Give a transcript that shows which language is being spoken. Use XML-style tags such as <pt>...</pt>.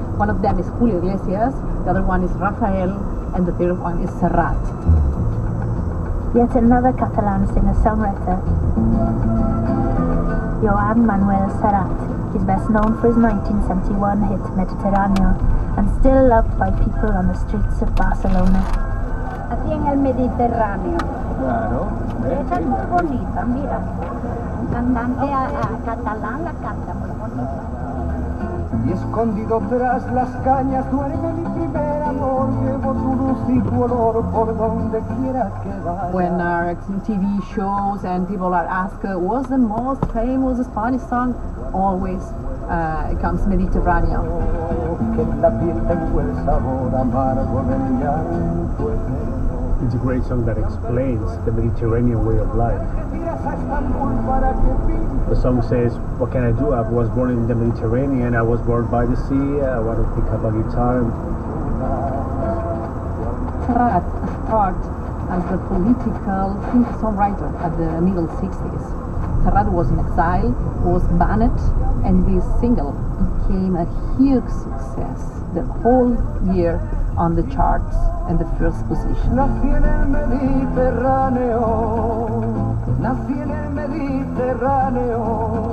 <en>One of them is Julio Iglesias, the other one is Rafael, and the third one is Serrat. Yet another Catalan singer-songwriter, Joan Manuel Serrat, is best known for his 1971 hit Mediterráneo and still loved by people on the streets of Barcelona.</en> <es>Aquí en el Mediterráneo. Claro. Esa es muy bonita, mira. Un cantante catalán la canta muy bonita. Y escondido tras las cañas duerme mi primer amor, llevo tu luz y tu olor por donde quiera que vaya.</es> <en>When our TV shows and people are asked what's the most famous Spanish song, always comes Mediterráneo.</en> <es>Que en la piel tengo el sabor amargo del llanto eterno.</es> <en>It's a great song that explains the Mediterranean way of life. The song says, what can I do? I was born in the Mediterranean, I was born by the sea, I want to pick up a guitar. Serrat started as a political songwriter at the middle 60s. Serrat was in exile, was banned, and this single became a huge success the whole year on the charts and the first position.</en> <es>Nací en el Mediterráneo, nací en el Mediterráneo.</es>